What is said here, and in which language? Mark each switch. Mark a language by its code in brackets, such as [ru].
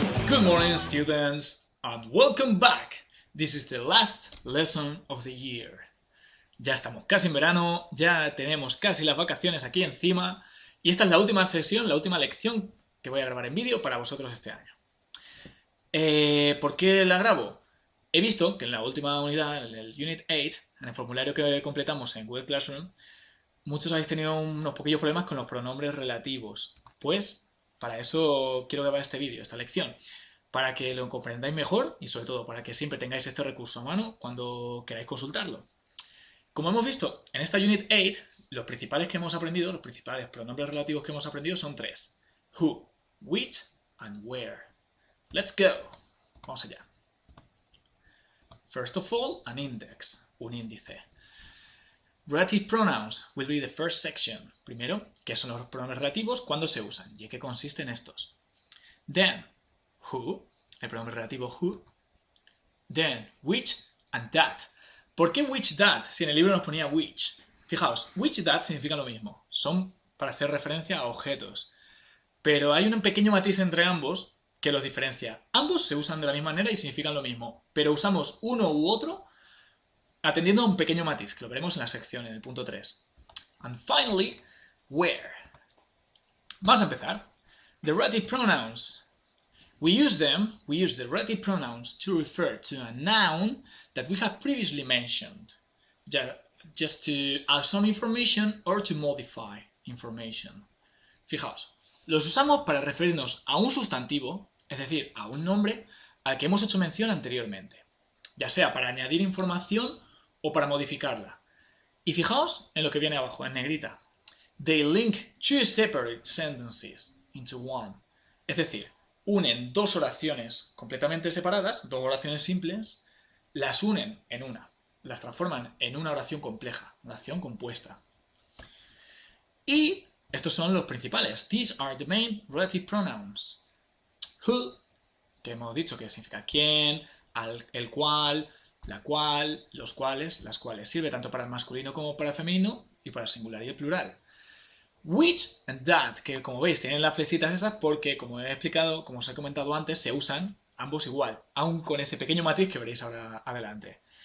[en] Good morning, students, and welcome back. This is the last lesson of the year. [es] Ya estamos casi en verano, ya tenemos casi las vacaciones aquí encima, y esta es la última sesión, la última lección que voy a grabar en vídeo para vosotros este año. ¿Por qué la grabo? He visto que en la última unidad, en el Unit 8, en el formulario que completamos en Google Classroom, muchos habéis tenido unos poquillos problemas con los pronombres relativos. Pues para eso quiero grabar este vídeo, esta lección, para que lo comprendáis mejor y sobre todo para que siempre tengáis este recurso a mano cuando queráis consultarlo. Como hemos visto en esta Unit 8, los principales que hemos aprendido, los principales pronombres relativos que hemos aprendido son tres: who, which and where. [en] Let's go. [es] Vamos allá. [en] First of all, an index, [es] un índice. [en] Relative pronouns will be the first section. [es] Primero, ¿qué son los pronombres relativos? ¿Cuándo se usan? ¿Y en qué consisten estos? [en] Then, who, [es] el pronombre relativo [en] who. Then, which and that. [es] ¿Por qué which that si en el libro nos ponía which? Fijaos, which y that significan lo mismo. Son para hacer referencia a objetos. Pero hay un pequeño matiz entre ambos que los diferencia. Ambos se usan de la misma manera y significan lo mismo, pero usamos uno u otro atendiendo a un pequeño matiz, que lo veremos en la sección, en el punto 3. [en] And finally, where. [es] Vamos a empezar. [en] The relative pronouns. We use the relative pronouns to refer to a noun that we have previously mentioned, just to add some information or to modify information. [es] Fijaos, los usamos para referirnos a un sustantivo, es decir, a un nombre al que hemos hecho mención anteriormente, ya sea para añadir información o para modificarla. Y fijaos en lo que viene abajo, en negrita. [en] They link two separate sentences into one. [es] Es decir, unen dos oraciones completamente separadas, dos oraciones simples, las unen en una. Las transforman en una oración compleja, una oración compuesta. Y estos son los principales. [en] These are the main relative pronouns. [es] Who, que hemos dicho que significa quién, el cual, la cual, los cuales, las cuales. Sirve tanto para el masculino como para el femenino y para el singular y el plural. Which and that, que como veis tienen las flechitas esas porque, como he explicado, como os he comentado antes, se usan ambos igual, aun con ese pequeño matiz que veréis ahora adelante.